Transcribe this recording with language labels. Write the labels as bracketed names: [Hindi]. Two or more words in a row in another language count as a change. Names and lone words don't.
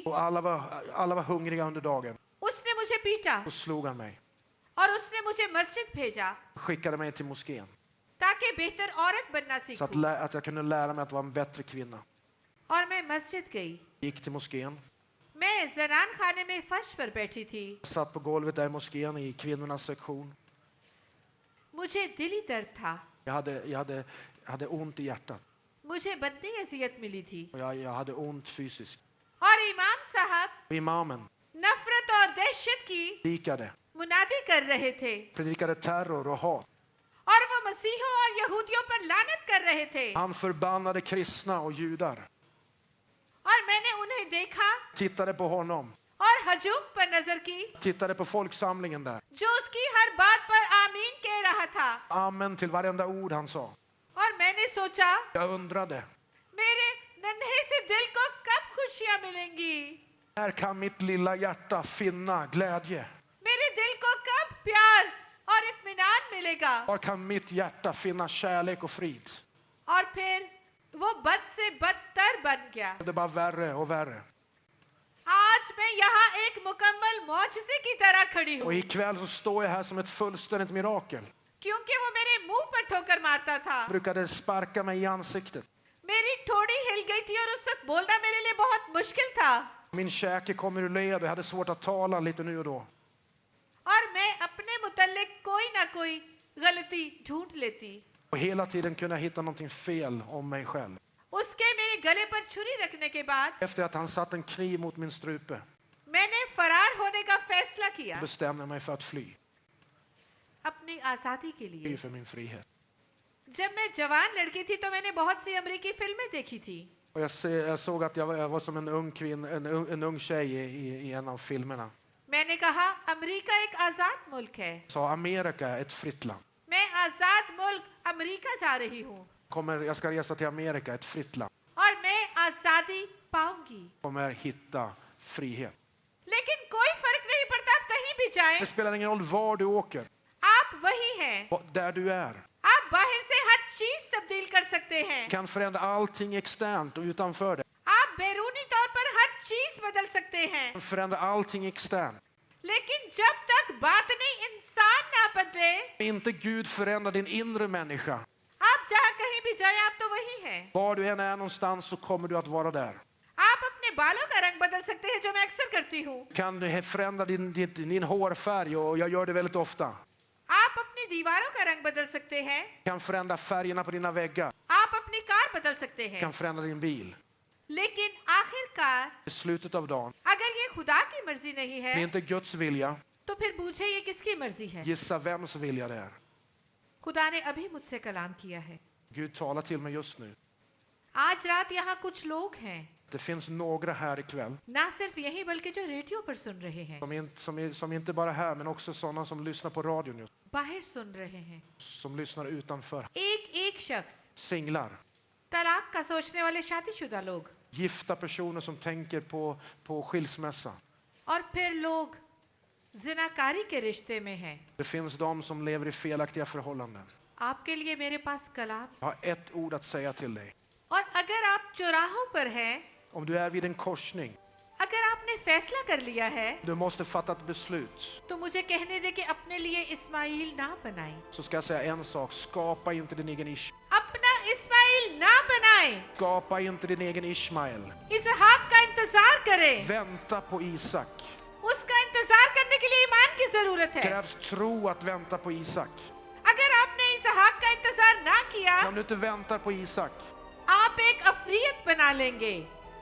[Swedish] och alla var hungriga under dagen, [Urdu] اس نے مجھے پیٹا [Swedish] då slog han mig. [Urdu] اور اس نے مجھے مسجد بھیجا [Swedish] Skickade mig till moskén. [Urdu] تاکہ بہتر عورت بننا [Swedish] Så [Urdu] سیکھوں. [Swedish] att jag kunde lära mig att vara en bättre kvinna. [Urdu] اور میں مسجد گئی. [Swedish] Gick till moskén. [Urdu] میں زنان خانے میں فرش پر بیٹھی تھی. [Swedish] Satt på golvet där i moskén i kvinnornas sektion. [Urdu] مجھے دلی درد تھا. [Swedish] Jag hade ont i hjärtat. [Urdu] مجھے بدنی اذیت ملی تھی. [Swedish] Och jag hade ont fysiskt. [Urdu] اور امام صاحب [Swedish] Och imamen [Urdu] نفرت اور دہشت کی [Swedish] predikade. [Urdu] منادی کر رہے تھے [Swedish] Predikade terror och hat. [Urdu] اور وہ مسیحیوں اور یہودیوں پر لعنت کر رہے تھے. [Swedish] Han förbannade kristna och judar. [Urdu] اور میں نے انہیں دیکھا [Swedish] Tittade på honom. [Urdu] اور ہجوم پر نظر کی, [Swedish] Tittade på folksamlingen där. [Urdu] جو اس کی ہر بات پر آمین کہہ رہا تھا. [Swedish] Amen till varenda ord han sa. [Urdu] اور میں نے سوچا [Swedish] Jag undrade, [Urdu] میرے ننھے سے دل کو کب خوشیاں ملیں گی? [Swedish] När kan mitt lilla hjärta finna glädje? [Urdu] میرے دل کو کب پیار اور اطمینان ملے گا? [Swedish] Var kan mitt hjärta finna kärlek och frid? [Urdu] اور پھر وہ بد سے بدتر بن گیا. [Swedish] Det är bara värre och värre. [Urdu] آج میں یہاں ایک مکمل معجزے کی طرح کھڑی [Swedish] Och [Urdu] ہوں, [Swedish] ikväll så står jag här som ett fullständigt mirakel. [Urdu] کیونکہ وہ میرے منہ پر ٹھوکر مارتا تھا. [Swedish] Han brukade sparka mig i ansiktet. [Urdu] میری ٹھوڑی ہل گئی تھی اور اس وقت بولنا میرے لیے بہت مشکل تھا. [Swedish] Min käke kom ur led och jag hade svårt att tala lite nu och då. [Urdu] اور میں اپنے متعلق کوئی نہ کوئی غلطی ڈھونڈ لیتی. [Swedish] Och hela tiden kunde jag hitta någonting fel om mig själv. [Urdu] اس کے میرے گلے پر چھری رکھنے کے بعد [Swedish] Efter att han satt en kniv mot min strupe [Urdu] میں نے فرار ہونے کا فیصلہ کیا, [Swedish] bestämde jag mig för att fly. [Urdu] اپنی آزادی کے [Swedish] Fly [Urdu] لیے. [Swedish] för min frihet. [Urdu] جب میں جوان لڑکی تھی تو میں نے بہت سی امریکی فلمیں دیکھی تھیں. [Swedish] Och jag såg att jag var som en ung kvinna, en ung tjej i en av filmerna. [Urdu] میں نے کہا امریکہ ایک آزاد ملک ہے, [Swedish] Sa Amerika är ett fritt land. [Urdu] میں آزاد ملک امریکہ جا رہی ہوں [Swedish] Jag ska resa till Amerika, ett fritt land. [Urdu] اور میں آزادی پاؤں گی. [Swedish] Kommer hitta frihet. [Urdu] لیکن کوئی فرق نہیں پڑتا، آپ کہیں بھی جائیں, [Swedish] Det spelar ingen roll var du åker, [Urdu] آپ وہی ہیں. [Swedish] där du är. [Urdu] آپ باہر سے ہر چیز تبدیل کر سکتے ہیں, [Swedish] Du kan förändra allting externt och utanför dig. [Urdu] آپ بیرونی طور پر ہر چیز بدل سکتے ہیں, [Swedish] Du kan förändra allting externt. [Urdu] لیکن جب تک باطنی انسان نہ بدلے, [Swedish] Inte Gud förändrar din inre människa. [Urdu] آپ جہاں کہیں بھی جائیں، آپ تو وہی ہیں. [Swedish] Var du än är någonstans så kommer du att vara där. [Urdu] آپ اپنے بالوں کا رنگ بدل سکتے ہیں، جو میں اکثر کرتی ہوں. [Swedish] Kan du förändra din hårfärg, och jag gör det väldigt ofta. [Urdu] آپ اپنی دیواروں کا رنگ بدل سکتے ہیں, [Swedish] Kan förändra färgerna på dina väggar. [Urdu] آپ اپنی کار بدل سکتے ہیں, [Swedish] Kan förändra din bil. [Urdu] لیکن آخرکار [Swedish] I slutet av dagen, [Urdu] اگر یہ خدا کی مرضی نہیں [Swedish] det är [Urdu] ہے, [Swedish] inte Guds vilja. [Urdu] تو پھر پوچھیں یہ کس کی مرضی ہے? [Swedish] Gissa vems vilja det är. [Urdu] خدا نے ابھی مجھ سے کلام کیا ہے. [Swedish] Gud talar till mig just nu. [Urdu] آج رات یہاں کچھ لوگ ہیں, [Swedish] Det finns några här ikväll [Urdu] نہ صرف یہی بلکہ جو ریڈیو پر سن رہے ہیں, [Swedish] som inte bara är här, men också sådana som lyssnar på radion just, [Urdu] باہر سن رہے ہیں. [Swedish] som lyssnar utanför. [Urdu] ایک شخص, [Swedish] Singlar, [Urdu] طلاق کا سوچنے والے شادی شدہ لوگ, [Swedish] gifta personer som tänker på skilsmässa. [Urdu] اور پھر لوگ زناکاری کے رشتے میں ہیں. [Swedish] Det finns de som lever i felaktiga förhållanden. [Urdu] آپ کے لیے میرے پاس کلام, [Swedish] Jag har ett ord att säga till dig. [Urdu] اور اگر آپ چوراہوں پر ہیں, [Swedish] Om du är vid en korsning, [Urdu] اگر آپ نے فیصلہ کر لیا ہے, [Swedish] du måste fatta ett beslut. [Urdu] تو مجھے کہنے دیں کہ اپنے لیے اسماعیل نہ بنائیں, [Swedish] Så ska jag säga en sak, skapa inte din egen [Urdu] اپنا اسماعیل نہ بنائیں, [Swedish] skapa inte din egen Ishmael. [Urdu] اسحاق کا انتظار کریں. [Swedish] Vänta på Isak. [Urdu] اس کا انتظار کرنے کے لیے ایمان کی ضرورت ہے. [Swedish] Krävs tro att vänta på Isak. [Urdu] اگر آپ نے اسحاق کا انتظار نہ کیا, [Swedish] Om du inte väntar på Isak, [Urdu] آپ ایک عفریت بنا لیں گے.